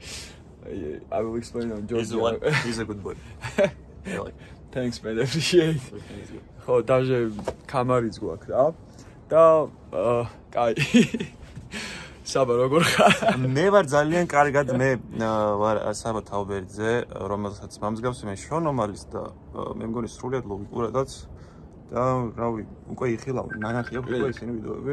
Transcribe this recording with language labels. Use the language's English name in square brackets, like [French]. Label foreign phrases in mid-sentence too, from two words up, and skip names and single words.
[English] I will explain on George. He's a good boy. Thanks man, appreciate. [Georgian] ხო, даже კამარიც გვაქვს რა. და კაი. საბა როგორ ხარ? მე ვარ ძალიან კარგად, მე ვარ საბა თაუბერიძე, რომელსაც მომსგავს მე შონ ომალის და მე მგონი სრულიად ლოგიკურადაც და რავი, უკვე იხილავ, ნანახი აქვს უკვე ისინი ვიდეოები?